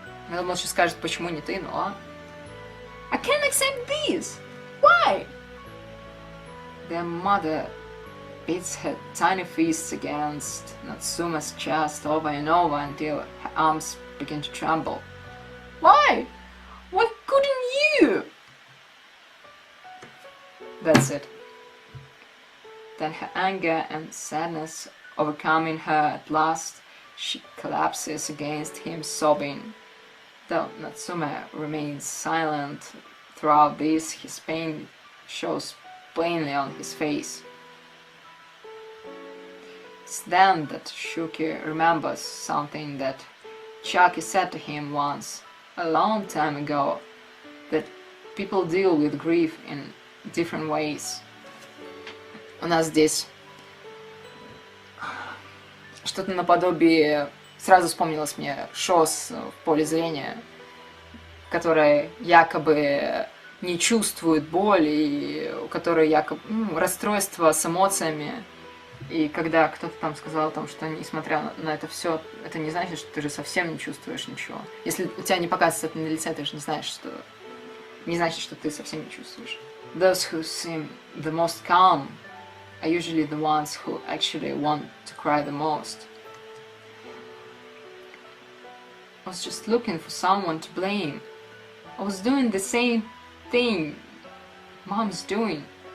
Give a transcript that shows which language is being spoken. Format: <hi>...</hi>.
<ru>Я думал, что скажет, почему не ты, ну ладно.</ru> <en>I can't accept this. Why? Their mother beats her tiny fists against Natsume's chest over and over until her arms begin to tremble. Why? Why couldn't you? That's it. Then her anger and sadness overcoming her at last, she collapses against him sobbing. Though Natsume remains silent throughout this, his pain shows plainly on his face. It's then that Shuki remembers something that Chucky said to him once, a long time ago, that people deal with grief in different ways.</en> <ru>У нас здесь что-то наподобие, сразу вспомнилось мне ШОС в поле зрения, которое якобы не чувствует боль, и у которой якобы расстройство с эмоциями. И когда кто-то там сказал, что несмотря на это все, это не значит, что ты же совсем не чувствуешь ничего. Если у тебя не показывается это на лице, ты же не значит, что ты совсем не чувствуешь.</ru> <en>Those who seem the most calm are usually the ones who actually want to cry the most. I was just looking for someone to blame. I was doing the same thing Mom's doing.</en>